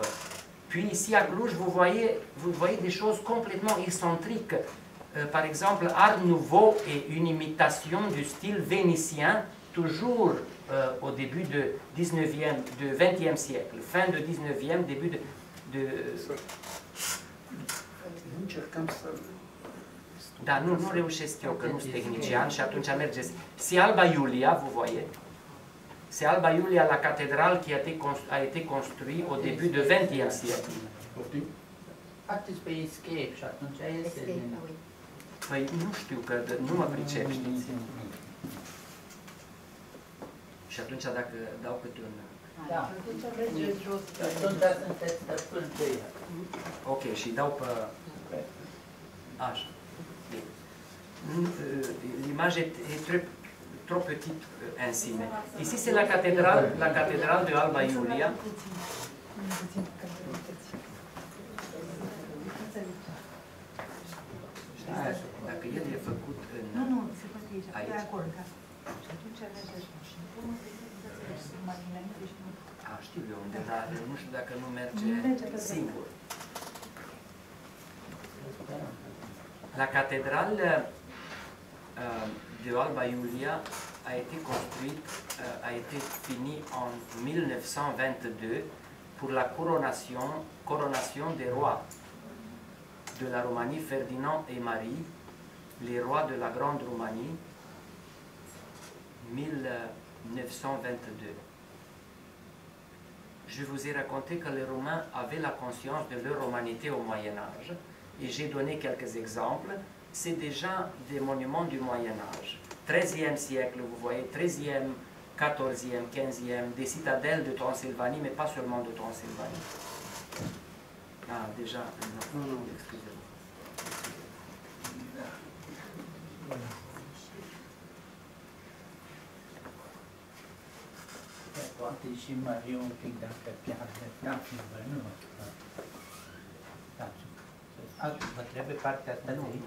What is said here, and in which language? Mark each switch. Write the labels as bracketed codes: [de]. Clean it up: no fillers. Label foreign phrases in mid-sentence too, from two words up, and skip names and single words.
[fr] Puis ici à Cluj, vous voyez des choses complètement excentriques. Par exemple, Art Nouveau est une imitation du style vénitien, toujours au début du 20e siècle, fin du 19e, début de [ro] Da, nu reușesc eu, că nu sunt tehnician și atunci mergeți. [fr] C'est Alba Iulia, vous voyez. C'est Alba Iulia, la cathédrale qui a été construite au début du 20e siècle. [ro] Artiți pe Escape și atunci este... Păi nu știu, că nu mă pricep, știți? Și atunci dacă dau câte un... Da. Atunci mergeți jos. Atunci sunteți stăpân pe ea. Ok, și dau pe... Așa. [fr] L'image est trop petite ainsi. Mais ici, c'est la cathédrale de Alba Iulia. [ro] Dacă el e făcut în... Nu, se poate aici, pe acolo, da. Și atunci știu eu unde, dar nu știu dacă nu merge singur. [fr] La cathédrale de Alba Iulia a été construite, a été finie en 1922 pour la coronation des rois de la Roumanie, Ferdinand et Marie, les rois de la Grande Roumanie, 1922. Je vous ai raconté que les Romains avaient la conscience de leur romanité au Moyen-Âge, et j'ai donné quelques exemples. C'est déjà des monuments du Moyen-Âge. 13e siècle, vous voyez, 13e, 14e, 15e, des citadelles de Transylvanie, mais pas seulement de Transylvanie. Ah, déjà, non, excusez-moi. [ro] Poate și Maria un pic dacă chiar dați-vă, nu? Vă trebuie partea asta de aici?